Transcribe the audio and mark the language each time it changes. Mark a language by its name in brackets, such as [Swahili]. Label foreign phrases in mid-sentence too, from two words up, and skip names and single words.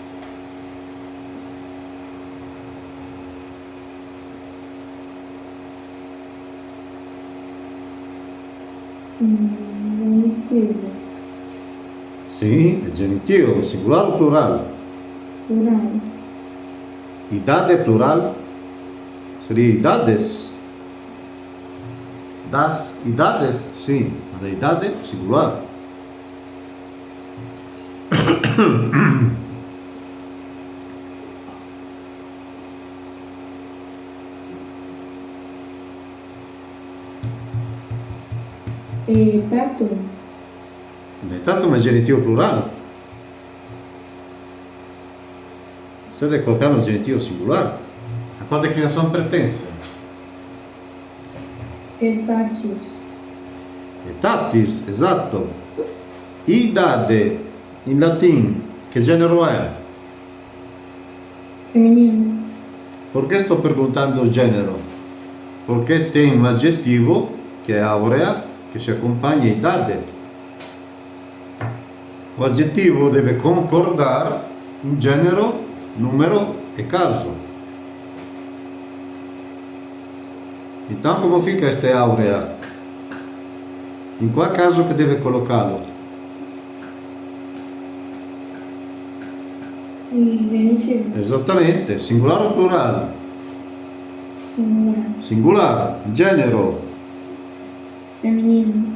[Portuguese] Genitivo. [Italian] Sì, è genitivo, singolare o plurale? [Portuguese] Plural. Idade plural seria idades. Das idades, sim, mas a idade singular. [Latin] Etatum. [Portuguese] Etatum é genitivo plural. Você deve colocar no genitivo singular. A qual declinação pertence? [Latin] Etatis. [Italian] Etatis, esatto. [Portuguese] Idade, in latim, [Italian] che genero è? [Portuguese] Feminino. Por que estou perguntando o gênero? Porque tem um adjetivo, que é aurea, que se acompanha a idade. O adjetivo deve concordar in gênero, número e caso. Então, como fica esta aurea? Em qual caso que deve colocá-lo? Genitivo. [Italian] Esattamente, singolare o plurale? [Portuguese] Singular. [Italian] Singolare, [Portuguese] gênero. Feminino.